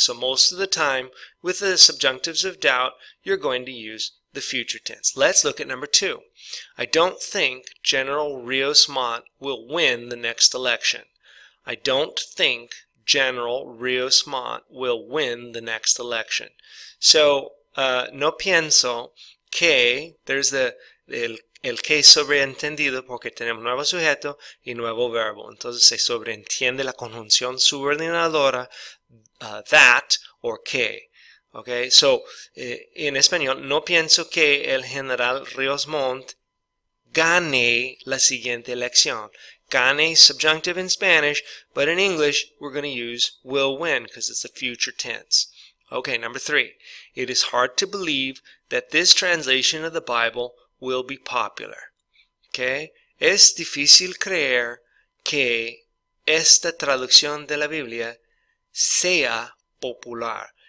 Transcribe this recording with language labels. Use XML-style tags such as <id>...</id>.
<en>So most of the time, with the subjunctives of doubt, you're going to use the future tense. Let's look at number 2. I don't think General Rios Montt will win the next election. I don't think General Rios Montt will win the next election.</en> <es>So, no pienso que, there's el que es sobreentendido porque tenemos nuevo sujeto y nuevo verbo. Entonces se sobreentiende la conjunción subordinadora that or que. Okay, so en español, no pienso que el general Rios Montt gane la siguiente elección.</es> <en>Gane is subjunctive in Spanish, but in English we're going to use will win because it's the future tense. Okay, number 3. It is hard to believe that this translation of the Bible will be popular. Okay?</en> <es>Es difícil creer que esta traducción de la Biblia sea popular.</es>